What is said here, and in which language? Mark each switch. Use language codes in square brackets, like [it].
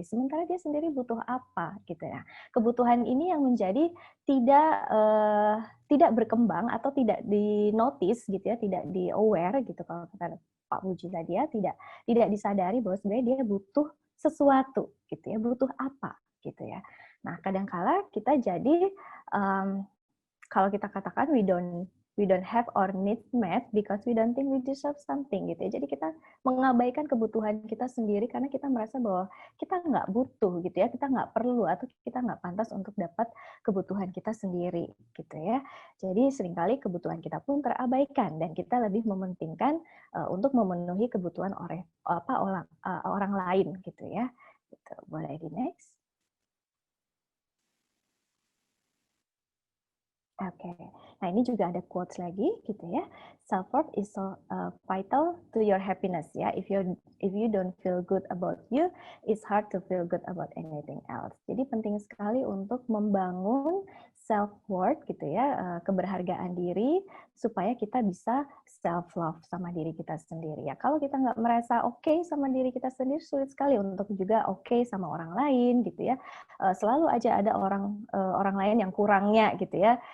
[id] Sementara dia sendiri butuh apa gitu ya. Kebutuhan ini yang menjadi tidak tidak berkembang atau tidak di-notice gitu ya, tidak di-aware gitu kalau kata Pak Puji tadi ya, tidak disadari bahwa sebenarnya dia butuh sesuatu gitu ya, butuh apa gitu ya. Nah, kadangkala kita jadi kalau kita katakan [en] we don't have our needs met because we don't think we deserve something [id] gitu ya. Jadi kita mengabaikan kebutuhan kita sendiri karena kita merasa bahwa kita nggak butuh gitu ya, kita nggak perlu atau kita nggak pantas untuk dapat kebutuhan kita sendiri gitu ya. Jadi seringkali kebutuhan kita pun terabaikan dan kita lebih mementingkan untuk memenuhi kebutuhan orang lain gitu ya. Gitu. Boleh di next. Oke, nah ini juga ada quotes lagi gitu ya. [en] Self worth is so vital to your happiness ya. If you don't feel good about you, it's hard to feel good about anything else. [id] Jadi penting sekali untuk membangun self worth gitu ya, keberhargaan diri supaya kita bisa self love sama diri kita sendiri ya. Kalau kita nggak merasa oke sama diri kita sendiri, sulit sekali untuk juga oke sama orang lain gitu ya. Selalu aja ada orang lain yang kurangnya gitu ya.